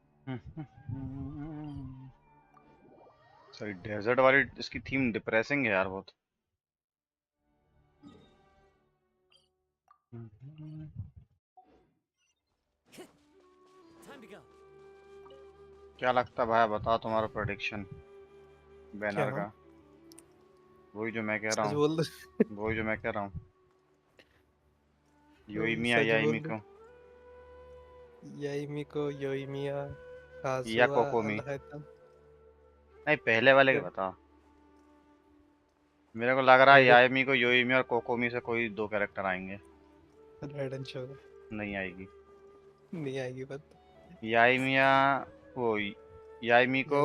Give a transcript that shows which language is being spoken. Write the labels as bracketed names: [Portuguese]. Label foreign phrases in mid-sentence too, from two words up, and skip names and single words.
[Hindi] सॉरी, डेजर्ट वाली इसकी थीम डिप्रेसिंग है यार बहुत। [English] Time to go. [Hindi] क्या लगता है भाई, बताओ तुम्हारा प्रेडिक्शन क्या? बैनर का। वही जो मैं कह रहा सच हूँ, बोल दो। वही जो मैं कह रहा हूँ। वही योइमिया सच बोल याइमी दो। को याइमिको, योइमिया, या काजुआ, कोकोमी। अलहैतम। नहीं, पहले वाले की क्या? बताओ। मेरे को लग रहा है पहले याइमी को, योइमी और कोकोमी से कोई दो कैरेक्टर आएंगे। [English] Red and Shore [Hindi] नहीं आएगी। नहीं आएगी बात। याइमिया, वो याइमी को,